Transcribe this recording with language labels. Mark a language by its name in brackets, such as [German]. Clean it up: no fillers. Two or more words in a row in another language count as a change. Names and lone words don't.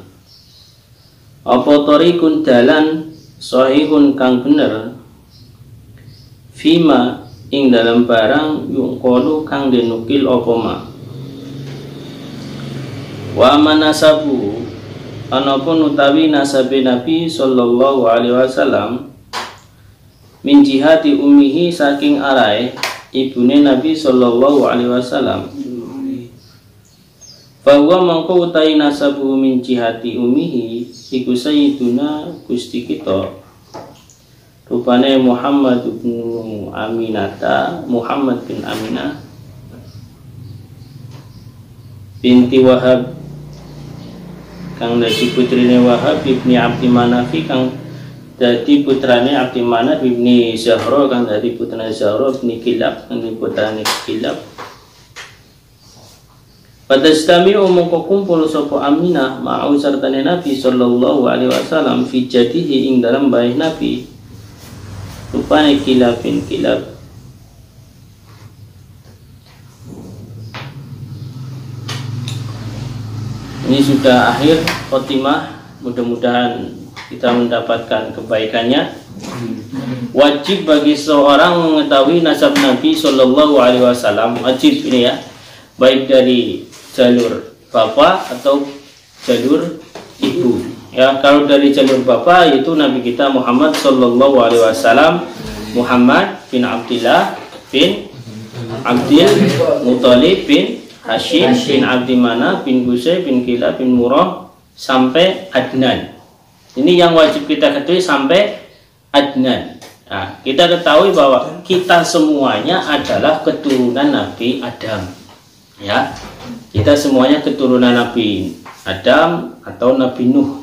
[Javanese] Apa tariqun dalan sahihun kang bener fima ing dalam barang yungqalu kang dinukil apa ma. [Arabic] وأما نسب [Javanese] anapun utawi nasabe Nabi [Arabic] صلى الله عليه وسلم من جهة أمه [Javanese] saking arahe ibune Nabi [Arabic] صلى الله عليه وسلم. [Javanese] Bahwa mangko utawi nasabu [Arabic] من جهة أمه [Javanese] iku sayyiduna Gusti kita rupane Muhammad bin Aminata Muhammad bin Aminah binti Wahab kang dadi putrine Wahab ibni Abdi Manaf kang dadi putrane Abdi Manaf ibni Zahra kang dadi putrane Zahra ibni Kilab kang dadi putrane Kilab. Pada istami mongko kumpul sapa Aminah ma'u sartane Nabi [Arabic] صلى الله عليه وسلم [Javanese] fi jadihi ing dalam bayi Nabi rupane Kilab bin Kilab. [Indonesian] Ini sudah akhir khotimah, mudah-mudahan kita mendapatkan kebaikannya. Wajib bagi seorang mengetahui nasab Nabi [Arabic] صلى الله عليه وسلم, [Indonesian] wajib ini ya, baik dari jalur bapak atau jalur ibu. Ya, kalau dari jalur bapak yaitu Nabi kita Muhammad [Arabic] صلى الله عليه وسلم, [Indonesian] Muhammad bin Abdillah bin Abdul Muttalib bin Hashim bin Abdi Manaf bin Qusay bin Kilab bin Murrah sampai Adnan. Ini yang wajib kita ketahui sampai Adnan. Nah, kita ketahui bahwa kita semuanya adalah keturunan Nabi Adam. Ya, kita semuanya keturunan Nabi Adam atau Nabi Nuh.